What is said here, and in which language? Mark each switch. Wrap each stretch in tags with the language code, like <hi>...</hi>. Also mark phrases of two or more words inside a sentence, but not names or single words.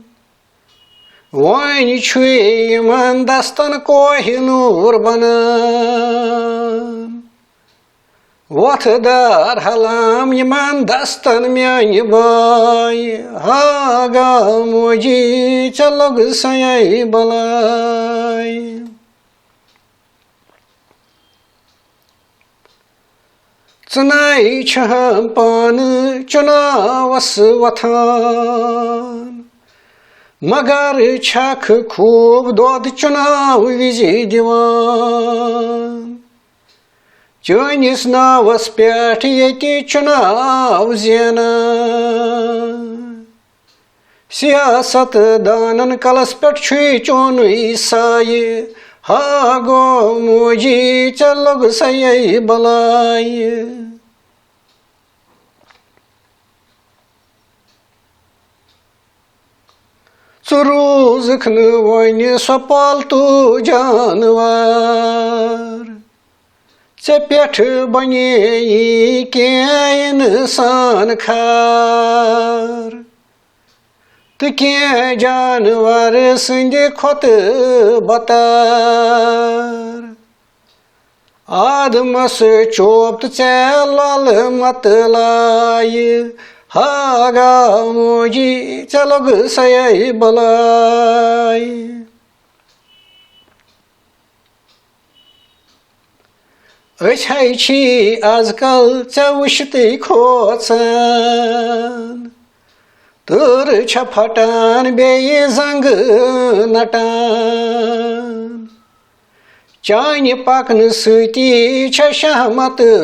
<ks>वन छुयमन दस्तन कोहिनूर बनान वथदार हलाम यमन दस्तन म्यान बाय हा गाव मोजी चलोग सयाई बलाय चुनाई छम पान चुनावस वथान मगर छख खूब दोद चुनाव विजि दिवान चनिस नावस पेठ ये चुनाव जेनान सियासत दानन कलस पेठ छुई चोनुई साये हा गाव मोजी चलोग सयाई बलाय रोजख वन सो पालतू जानवर चे पेठ बने इंसान खार</ks> <hi>तो क्या</hi> <ks>जानवर संद खोत बतार आदमस चोप्त चे लाल मत लाय हा गाव मोजी चलोग सयाई बलाय अछि आजकल चे वुश्ती खोचन तर छ फटान बेये जंग नटान चानि पकन सती छ शहमत</ks>